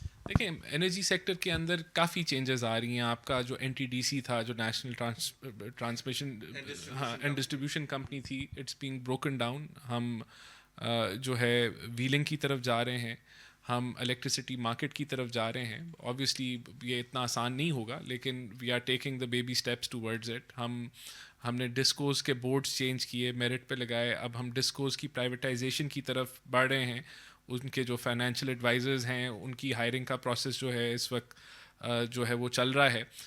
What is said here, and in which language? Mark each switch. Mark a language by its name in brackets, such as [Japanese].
[Urdu] دیکھیں, energy sector کے اندر کافی changes آ رہی ہیں. آپ کا جو این ٹی ڈی سی تھا, جو national transmission and distribution company تھی, [English] It's being broken down. [Urdu] ہم جو ہے ویلنگ کی طرف جا رہے ہیں, ہم الیکٹریسٹی مارکیٹ کی طرف جا رہے ہیں. [English] obviously [Urdu] یہ اتنا آسان نہیں ہوگا, لیکن [English] We are taking the baby steps towards it. [Urdu] ہم نے ڈسکوز کے بورڈز چینج کیے, میرٹ پہ لگائے. اب ہم ڈسکوز کی پرائیویٹائزیشن کی طرف بڑھ رہے ہیں. ان کے جو فائنینشیل ایڈوائزرز ہیں, ان کی ہائرنگ کا پروسیس جو ہے اس وقت جو ہے وہ چل رہا ہے.